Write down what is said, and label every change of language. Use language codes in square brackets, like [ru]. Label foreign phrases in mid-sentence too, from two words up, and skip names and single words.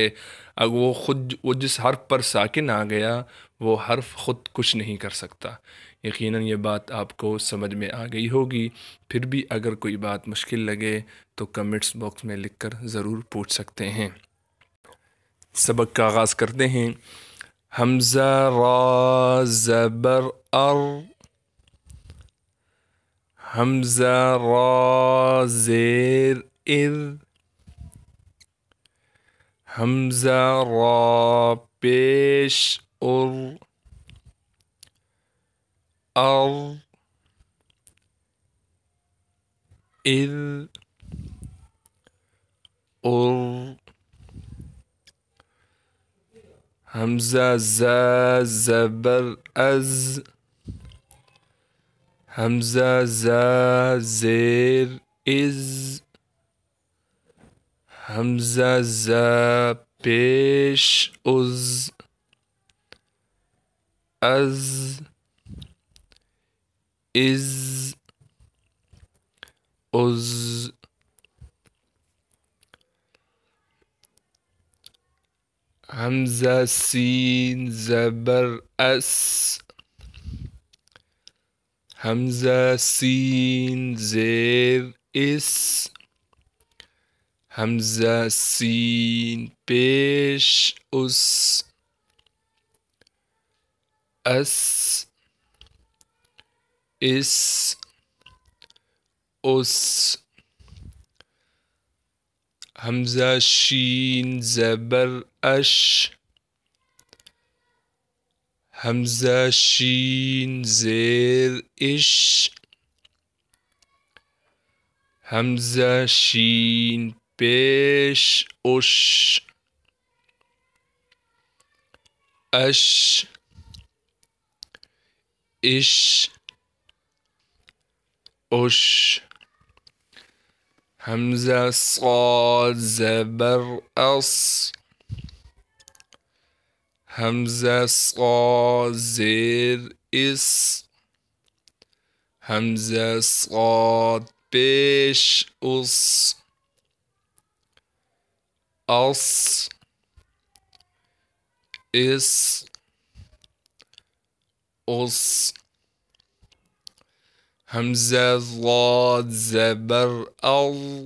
[ur] اگر وہ جس حرف پر ساکن آ گیا وہ حرف خود کچھ نہیں کر سکتا۔ یقیناً یہ بات آپ کو سمجھ میں آ گئی ہوگی۔ پھر بھی اگر کوئی بات مشکل لگے تو کمنٹس باکس میں لکھ کر ضرور پوچھ سکتے ہیں۔ سبق کا آغاز کرتے ہیں۔ حمزہ را زبر ار، حمزہ را زیر ار، حمزہ را پیش ار، ار ار ار، حمزہ زا زبر از، حمزہ زا زیر از، حمزہ زا پیش از، از از از، حمزہ سین زبر اس، حمزہ سین زیر اس، حمزہ سین پیش اس، اس اس اس، حمزہ شین زبر اش، حمزہ شین زیر اش، حمزہ شین پیش اش، اش اش اش، حمزہ صاد زبر اص، حمزہ صاد زیر اس، حمزہ صاد پیش اس، اس اس اس، حمزہ ضاد زبر ال،